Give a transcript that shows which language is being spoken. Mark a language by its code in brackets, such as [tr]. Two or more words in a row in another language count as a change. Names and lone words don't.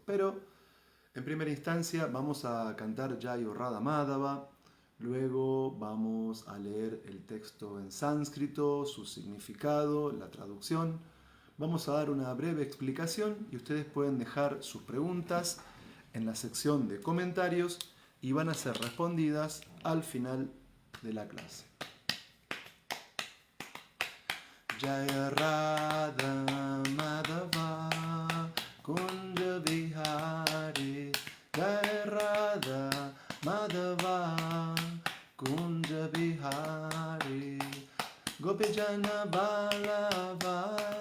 [es] Pero en primera instancia vamos a cantar Jayo Radha Madhava, luego vamos a leer el texto en sánscrito, su significado, la traducción. Vamos a dar una breve explicación y ustedes pueden dejar sus preguntas en la sección de comentarios y van a ser respondidas al final de la clase. Jaya Radha Madhava Kunja Vihari Jaya Radha Madhava Kunja Vihari Gopijana Balava